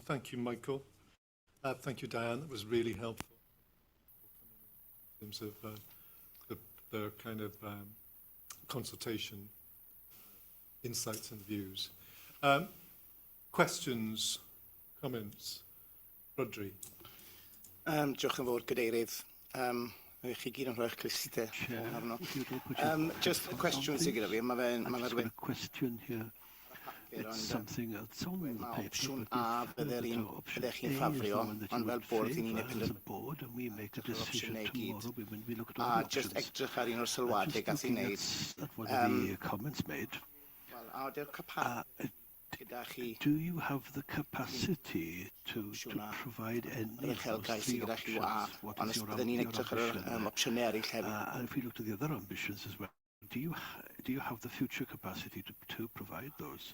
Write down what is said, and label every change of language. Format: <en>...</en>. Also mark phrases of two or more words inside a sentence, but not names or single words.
<en>Thank you, Michael. Thank you, Diane. That was really helpful in terms of the kind of consultation, insights and views. Questions, comments?</en> <cy>Bwrdd. Diolch yn fawr, Cadeirydd. Chi gyd yn rhoi'ch clustau arno.</cy> <en>Just a question</en> <cy>sy'n gyda fi. Mae fe'n</cy> <en>question here. It's something that's on the paper,</en> <cy>opsiwn A byddech chi'n ffafrio, ond fel bwrdd i ni'n</cy> <en>board, and we make a decision tomorrow when we look at all a the just options.</en> <cy>edrych ar un o'r sylwadau gath i wneud.</cy> <en>That's one of the comments made. Do you have the capacity to provide any of those three options? What is your ambition? And if we look to the other ambitions as well, do you have the future capacity to provide those?</en>